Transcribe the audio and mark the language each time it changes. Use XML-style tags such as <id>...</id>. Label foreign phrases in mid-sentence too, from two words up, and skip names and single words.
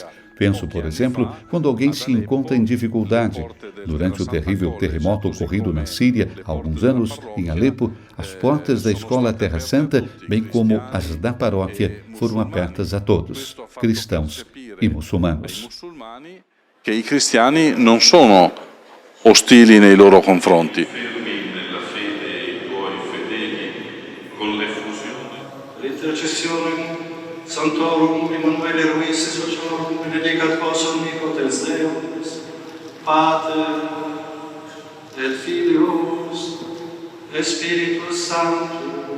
<pt>Penso, por exemplo, quando alguém se encontra em dificuldade. Durante o terrível terremoto ocorrido na Síria há alguns anos, em Alepo, as portas da Escola Terra Santa, bem como as da paróquia, foram abertas a todos, cristãos e muçulmanos.</pt> <it>Che i cristiani non sono ostili nei loro confronti.</it> <la>Sanctorum Emmanuele Ruiz Sociorum benedicat vos omnipotens Deus, Pater et Filius et Spiritus Sanctus.</la>